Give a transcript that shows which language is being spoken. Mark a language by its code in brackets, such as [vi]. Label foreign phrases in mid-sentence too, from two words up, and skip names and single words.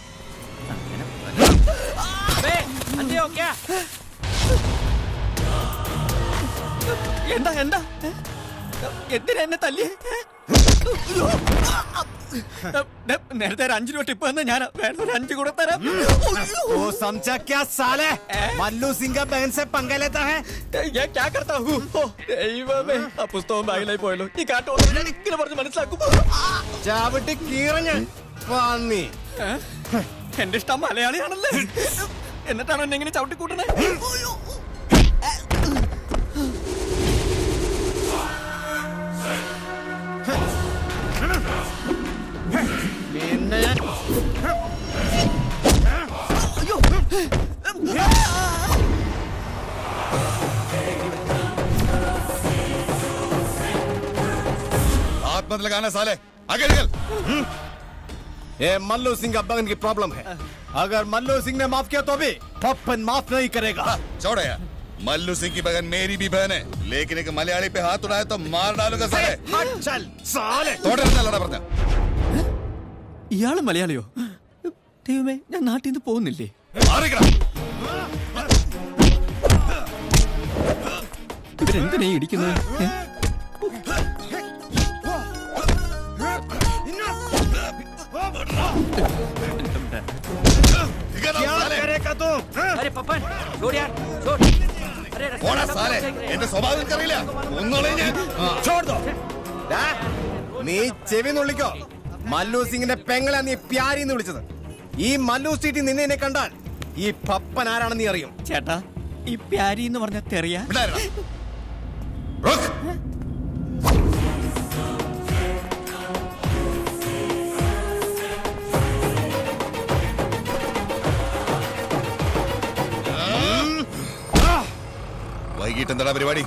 [ml] എന്താ എന്താ എന്തിനാ എന്നെ തല്ലിയേ? നേരത്തെ ഒരു 5 രൂപ ടിപ്പ് തന്നെ ഞാൻ വേണ്ട ഒരു 5 കൂടെ തരാം. [hi] ओ समझा क्या साले मल्लू सिंह का बहन से पंगा लेता है [ml] ഞാൻ [hi] क्या करता हूँ? [ml] ഓ, ദൈവമേ, ആ പുസ്തകം ബാഗിലായി പോയല്ലോ. ഈ കാട്ടുകൊണ്ടു ഞാൻ ഇങ്ങനെ പറഞ്ഞ് മനസ്സിലാക്കും. ചാവിട്ടി കീറഞ്ഞ് പന്നി. എന്റെ ഇഷ്ടം മലയാളിയാണല്ലേ, എന്നിട്ടാണോ എന്നെ ഇങ്ങനെ ചവിട്ടി കൂട്ടണേ? പിന്നെ ഞാൻ [hi] हाथ मत लगाना साले, आगे निकल। ये मल्लू सिंह का बहन की प्रॉब्लम है. अगर मल्लू सिंह ने माफ किया तो भी पप्पन माफ नहीं करेगा. छोड़ो यार, मल्लू सिंह की बहन मेरी भी बहन है, लेकिन एक मलयाली पे हाथ उठाए तो मार डालूंगा साले. हट चल साले. तोड़े लड़ा पड़ता. [ml] ഇയാള് മലയാളിയോ? ദൈവമേ, ഞാൻ നാട്ടിൽ നിന്ന് പോകുന്നില്ലേ? ഇവരെന്തിനാ ഈ ഇടിക്കുന്നത്? [hi] क्या करेगा तू? [ml] ഓടാ സാലേ, എന്റെ സ്വഭാവം എനിക്കറിയില്ല. ഒന്നോളെ ഞാൻ [hi] छोड़ दो. [ml] ദാ, നീ ചെവി നുള്ളിക്കോ. മല്ലു സിംഗിന്റെ പെങ്ങളെ നീ പ്യാരി എന്ന് വിളിച്ചത്. ഈ മല്ലു സ്ട്രീറ്റിൽ നിന്നെ എന്നെ കണ്ടാൽ ഈ പപ്പൻ ആരാണെന്ന് നീ അറിയും. ചേട്ടാ, ഈ പ്യാരി എന്ന് പറഞ്ഞ തെറിയ വിടാനാ. റുക്ക്. വൈകിട്ട് എന്താ പരിപാടി?